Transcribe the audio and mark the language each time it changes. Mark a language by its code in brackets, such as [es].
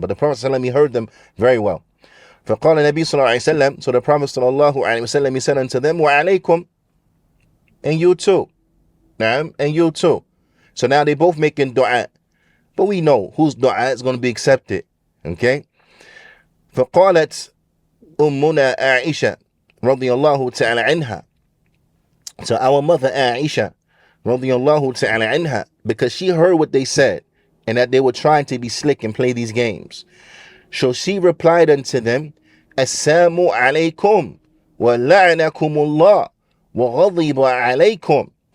[en] But the Prophet sallallahu alaihi wasallam, he heard them very well. [ar] فقال النبي صلى الله عليه وسلم, [en] so the Prophet sallallahu alaihi wasallam, he said unto them, وعليكم, and you too. And you too. So now they both making dua. But we know whose dua is going to be accepted. Okay? [ar] فقالت أمنا عائشة رضي الله تعالى عنها. [en] So our mother Aisha [ar] رضي الله تعالى عنها, [en] because she heard what they said, and that they were trying to be slick and play these games. So she replied unto them, [ar] Assalamu alaykum wa la'anakumullah wa ghadiba alaykum.